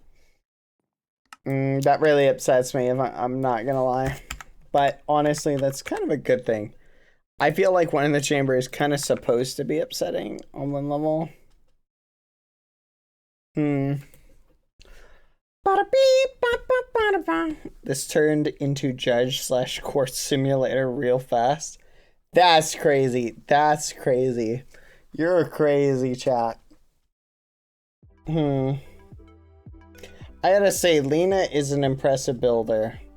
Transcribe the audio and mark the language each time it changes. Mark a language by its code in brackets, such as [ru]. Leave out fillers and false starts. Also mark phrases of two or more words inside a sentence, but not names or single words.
[en] That really upsets me, if I'm not gonna lie. But honestly, that's kind of a good thing. I feel like One in the Chamber is kind of supposed to be upsetting on one level. Bada beep, ba, ba, bada ba. This turned into Judge/Court Simulator real fast. That's crazy. That's crazy. You're crazy, chat. I gotta say, Lena is an impressive builder.